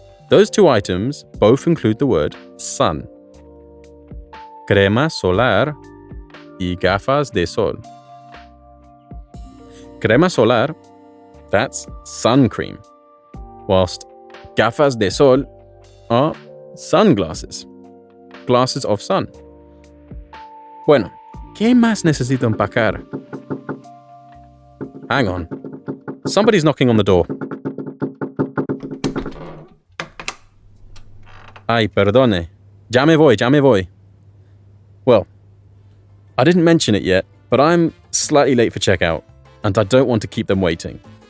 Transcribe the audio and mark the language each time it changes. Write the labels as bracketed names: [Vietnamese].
[English] Those two items both include the word sun. [Spanish] Crema solar y gafas de sol. [English] Crema solar, that's sun cream, whilst gafas de sol are sunglasses, glasses of sun. [Spanish] Bueno, ¿qué más necesito empacar? [English] Hang on. Somebody's knocking on the door. [Spanish] Ay, perdone. Ya me voy. [English] Well, I didn't mention it yet, but I'm slightly late for checkout, and I don't want to keep them waiting.